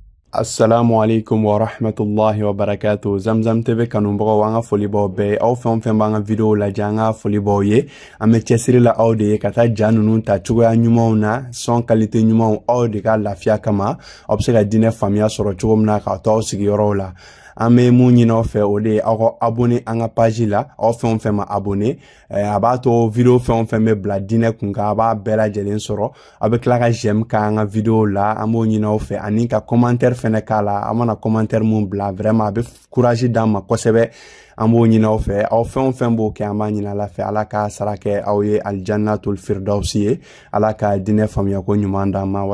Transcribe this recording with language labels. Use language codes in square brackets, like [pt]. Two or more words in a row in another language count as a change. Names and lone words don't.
[ar] Assalamu alaikum wa rahmatullahi wa barakatuh. [bm] Zamzam TV kanumbaga wanga folibaw be aw fɛn fɛn b'an ka video lajɛ an ka folibaw ye. An bɛ cɛsiri la aw de ye ka taa ja ninnu ta cogoya ɲumanw na, [fr] son qualité [bm] ɲumanw aw de ka lafiya kama. Aw bɛ se ka diinɛ faamuya sɔrɔ cogo min na k'a to aw sigiyɔrɔw la. An bɛ mun ɲini aw fɛ o de ye aw ka abonné an ka page la. Aw fɛn fɛn ma abonné a b'a to video fɛn fɛn bɛ bila diinɛ kun kan a b'a bɛɛ lajɛlen sɔrɔ. Aw bɛ tila ka j'aime k'an ka video la. An b'o ɲini aw fɛ ani ka commentaire fɛnɛ k'a la. A mana commentaire mun bila vraiment a bɛ courage d'an ma kosɛbɛ. An b'o ɲini aw fɛ. Aw fɛn fɛn b'o kɛ an b'a ɲini Ala fɛ. Ala ka sara kɛ aw ye [ar] aljannatul firdausi [bm] ye. Ala ka diinɛ faamuya ko ɲuman d'an ma.